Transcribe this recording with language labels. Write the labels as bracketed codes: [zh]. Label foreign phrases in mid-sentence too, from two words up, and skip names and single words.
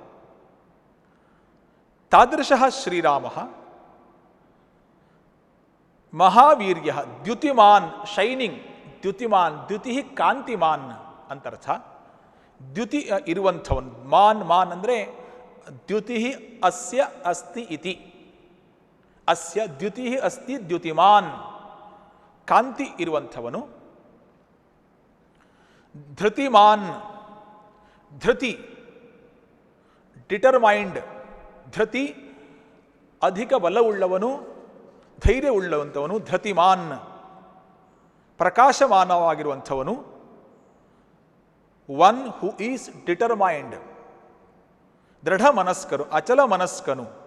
[sa] ತಾದೃಶಃ ಶ್ರೀರಾಮಃ ಮಹಾವೀರ್ಯ ದ್ಯುತಿಮಾನ್ ಶೈನಿಂಗ್ ದ್ಯುತಿಮಾನ್ ದ್ಯುತಿ ಕಾಂತಿಮಾನ್ [kn] ಅಂತರ್ಥ ದ್ಯುತಿ ಇರುವಂಥವನು ಮಾನ್ ಅಂದರೆ [sa] ದ್ಯುತಿ ಅಸ್ಯ ಅಸ್ತಿ ಇತಿ ಅಸ್ಯ ದ್ಯುತಿ ಅಸ್ತಿ ದ್ಯುತಿಮಾನ್ [kn] ಕಾಂತಿ ಇರುವಂಥವನು [sa] ಧೃತಿಮಾನ್ ಧೃತಿ [kn] ಡಿಟರ್ಮೈಂಡ್ ಧೃತಿ ಅಧಿಕ ಬಲವುಳ್ಳವನು ಧೈರ್ಯವುಳ್ಳವಂಥವನು ಧೃತಿಮಾನ್ ಪ್ರಕಾಶಮಾನವಾಗಿರುವಂಥವನು [en] one who is determined [kn] ದೃಢ ಮನಸ್ಕರು ಅಚಲ ಮನಸ್ಕನು